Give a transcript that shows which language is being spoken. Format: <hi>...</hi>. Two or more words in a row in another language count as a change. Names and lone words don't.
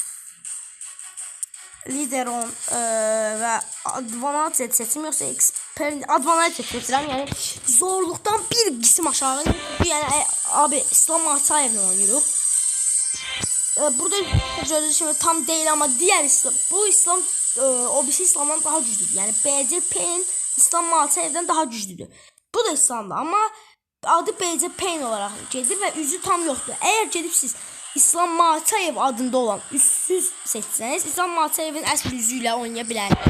<az>Leader on və advanced seçim yoxsa expert advanced seçirəm. Yəni zorluqdan bir qisim aşağı. Yəni abi İslam Makhachev'lə oynayırıq.</az> <tr>Burada gördüyünüz kimi tam değil ama diğer İslam, bu İslam o birisi İslam'dan daha güçlüdür. Yani BC Pain İslam Makhachev'den daha güçlüdür. Bu da İslam'da ama adı BC Pain olarak gelir ve üzü tam yoktur. Eğer gedib siz İslam Makhachev adında olan üstsüz seçseniz İslam Makhachev'in əsl üzüyle oynayabilirsiniz.</tr>